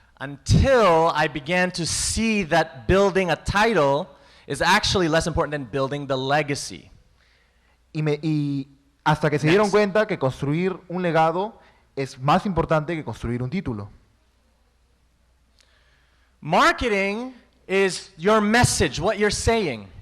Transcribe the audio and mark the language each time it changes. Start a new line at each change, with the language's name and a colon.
English: Until I began to see that building a title is actually less important than building the legacy.
Spanish: Y hasta que se dieron cuenta que construir un legado es más importante que construir un título.
English: Marketing is your message, what you're saying.